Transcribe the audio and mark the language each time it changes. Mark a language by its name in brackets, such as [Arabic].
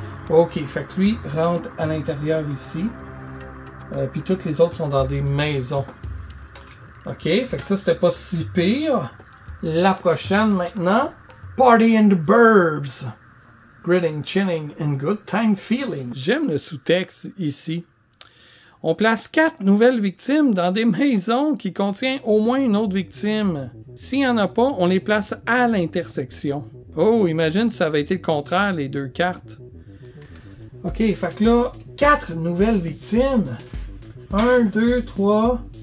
[French] Ok, fait que lui rentre à l'intérieur ici. Puis toutes les autres sont dans des maisons. Ok, fait que ça c'était pas si pire. La prochaine maintenant. [English] Party in the Burbs. Gritting, chilling and good time feeling. [French] J'aime le sous-texte ici. On place 4 nouvelles victimes dans des maisons qui contiennent au moins une autre victime. S'il n'y en a pas, on les place à l'intersection. Oh, imagine si ça avait été le contraire, les 2 cartes. Ok, fait que là, 4 nouvelles victimes. 1, 2, 3.